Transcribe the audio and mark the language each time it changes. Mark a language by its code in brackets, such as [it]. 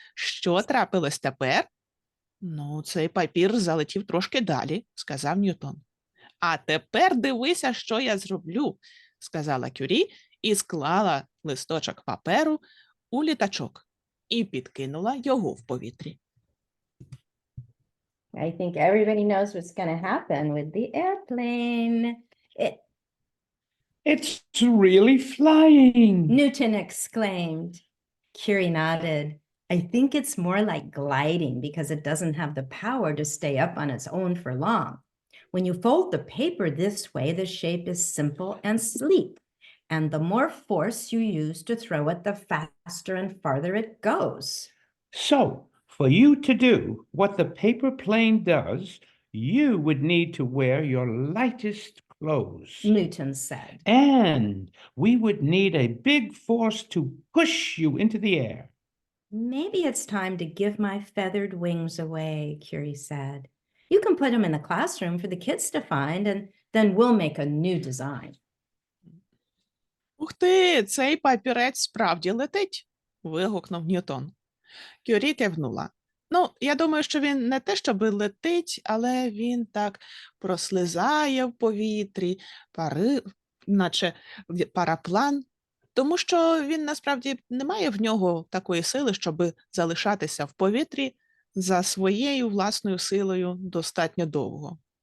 [uk] Що трапилось тепер? Ну, цей папір залетів трошки далі, сказав Ньютон. А тепер дивися, що я зроблю, сказала Кюрі і склала листочок паперу у літачок і підкинула його в повітрі. [en] I think everybody knows what's going to happen with the airplane. It's really flying. Newton exclaimed. Curie nodded. I think it's more like gliding because it doesn't have the power to stay up on its own for long. When you fold the paper this way, the shape is simple and sleek. And the more force you use to throw it, the faster and farther it goes. So, for you to do what the paper plane does, you would need to wear your lightest clothes. Newton said. And we would need a big force to push you into the air. Maybe it's time to give my feathered wings away, Curie said. You can put them in the classroom for the kids to find, and then we'll make a new design. [uk] Ух ти, цей папірець справді летить, вигукнув Ньютон. Кюрі кивнула. Ну, я думаю, що він не те, щоби летить, але він так прослизає в повітрі, наче параплан, тому що він насправді не має в нього такої сили, щоби залишатися в повітрі за своєю власною силою достатньо довго.